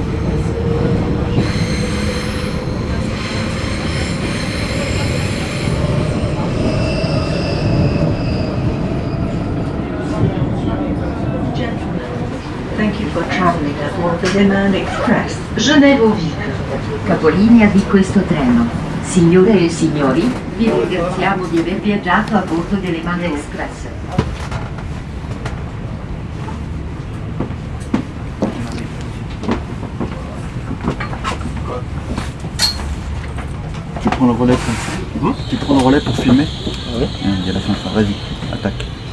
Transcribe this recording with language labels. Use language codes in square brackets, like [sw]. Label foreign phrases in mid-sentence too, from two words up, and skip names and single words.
[en] Thank you for traveling aboard the Léman Express. Genève-Vic. [it] Capolinea di questo treno. Signore e signori, vi ringraziamo di aver viaggiato a bordo del Léman Express. [fr] Tu prends le relais pour... Tu prends le relais pour filmer. Ouais. Il y a la fin, vas-y, attaque.